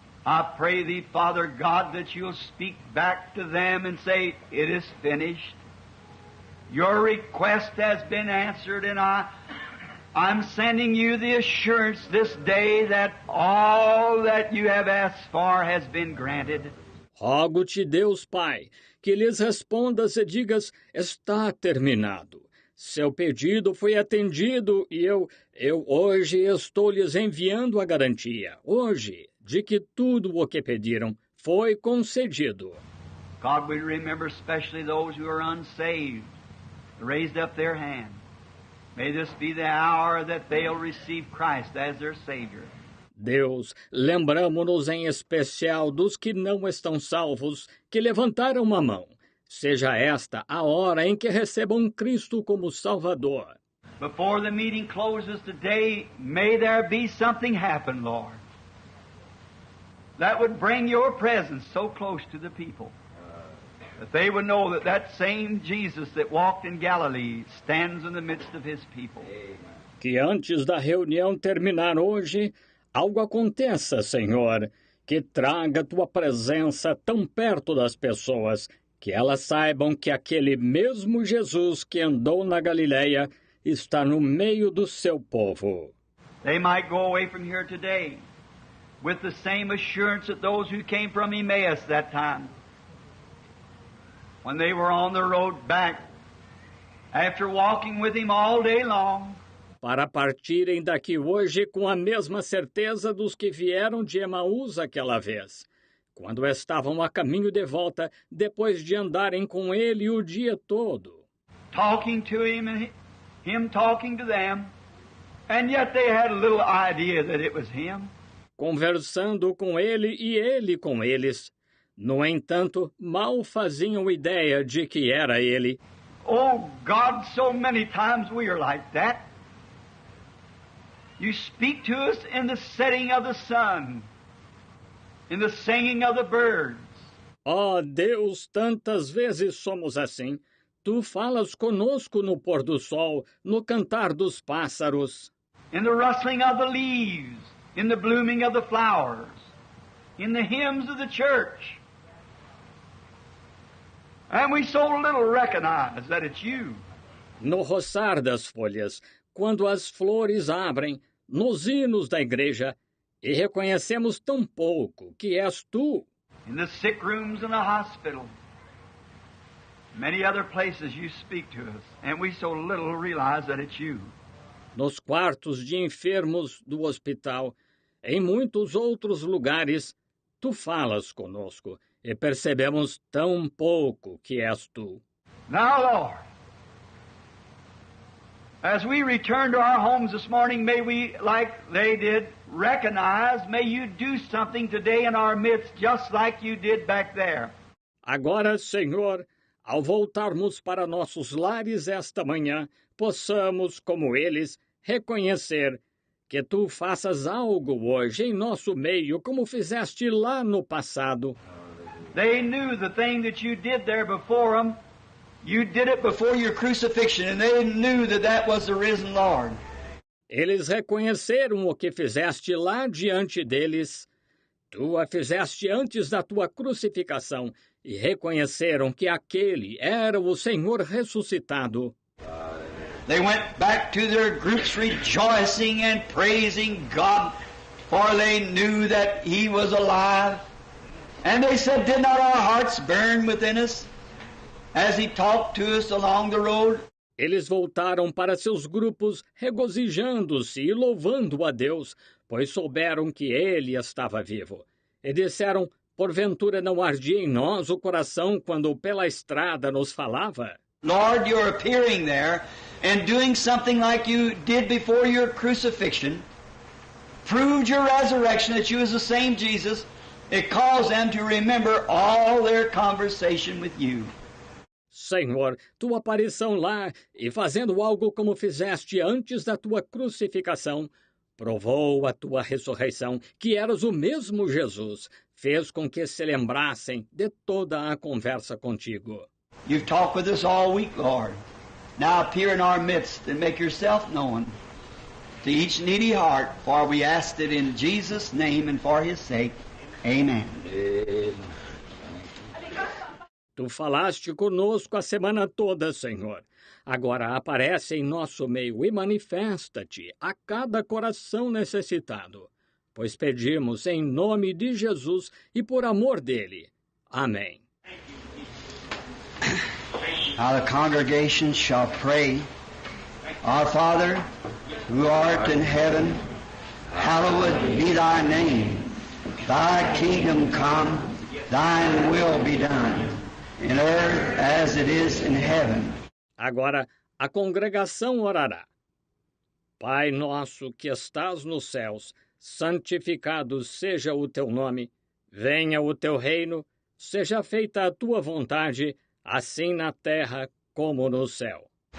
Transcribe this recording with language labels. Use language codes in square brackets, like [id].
[en] I pray thee, Father God, that you'll speak back to them and say, it is finished. Your request has been answered, and I'm sending you the assurance this day that all that you have asked for has been granted. [pt] Rogo-te, Deus Pai, que lhes respondas e digas, está terminado. Seu pedido foi atendido e eu hoje estou lhes enviando a garantia, hoje, de que tudo o que pediram foi concedido. [en] God, we remember especially those who are unsaved, raised up their hand. May this be the hour that they'll receive Christ as their Savior. [pt] Deus, lembramo-nos em especial dos que não estão salvos, que levantaram uma mão. Seja esta a hora em que recebam Cristo como Salvador. [en] Before the meeting closes today, may there be something happen, Lord, that would bring your presence so close to the people, that they would know that that same Jesus that walked in Galilee stands in the midst of His people. [pt] Que antes da reunião terminar hoje, algo aconteça, Senhor, que traga tua presença tão perto das pessoas, que elas saibam que aquele mesmo Jesus que andou na Galileia está no meio do seu povo. [en] They might go away from here today with the same assurance that those who came from Emmaus that time, when they were on the road back, after walking with Him all day long. [pt] Para partirem daqui hoje com a mesma certeza dos que vieram de Emaús aquela vez, quando estavam a caminho de volta, depois de andarem com ele o dia todo. [en] Talking to Him and Him talking to them, and yet they had a little idea that it was Him. [pt] Conversando com ele e ele com eles. No entanto, mal faziam ideia de que era ele. [en] Oh God, so many times we are like that. You speak to us in the setting of the sun, in the singing of the birds. [pt] Ó Deus, tantas vezes somos assim. Tu falas conosco no pôr do sol, no cantar dos pássaros, [en] In the rustling of the leaves, in the blooming of the flowers, in the hymns of the church. And we so little recognize that it's you. [pt] no roçar das folhas, quando as flores abrem, nos hinos da igreja, e reconhecemos tão pouco que és tu. [en] In the sick rooms in the hospital. Many other places you speak to us, and we so little realize that it's you. [pt] Nos quartos de enfermos do hospital, em muitos outros lugares, tu falas conosco e percebemos tão pouco que és tu. [en] Now, Lord, as we return to our homes this morning, may we, like they did, recognize, may you do something today in our midst, just like you did back there. [pt] Agora, Senhor, ao voltarmos para nossos lares esta manhã, possamos, como eles, reconhecer que tu faças algo hoje em nosso meio, como fizeste lá no passado. [en] They knew the thing that you did there before them. You did it before your crucifixion, and they knew that that was the risen Lord. [pt] Eles reconheceram o que fizeste lá diante deles. Tu a fizeste antes da tua crucificação e reconheceram que aquele era o Senhor ressuscitado. [en] They went back to their groups rejoicing and praising God, for they knew that He was alive. And they said, did not our hearts burn within us as He talked to us along the road? [pt] Eles voltaram para seus grupos, regozijando-se e louvando a Deus, pois souberam que Ele estava vivo. E disseram, porventura não ardia em nós o coração quando pela estrada nos falava? [en] Lord, you're appearing there and doing something like you did before your crucifixion, proved your resurrection, that you was the same Jesus. It caused them to remember all their conversation with you. [pt] Senhor, tua aparição lá e fazendo algo como fizeste antes da tua crucificação, provou a tua ressurreição, que eras o mesmo Jesus, fez com que se lembrassem de toda a conversa contigo. [en] You've talked with us all week, Lord. Now appear in our midst and make yourself known to each needy heart, for we asked it in Jesus' name and for His sake. Amen. [pt] Tu falaste conosco a semana toda, Senhor. Agora aparece em nosso meio e manifesta-te a cada coração necessitado, pois pedimos em nome de Jesus e por amor dele. Amém. [en] Now the congregation shall pray, Our Father, who art in heaven, hallowed be thy name. Thy kingdom come, thine will be done, in earth as it is in heaven. [pt] Agora a congregação orará. Pai nosso que estás nos céus, santificado seja o teu nome. Venha o teu reino, seja feita a tua vontade, assim na terra como no céu.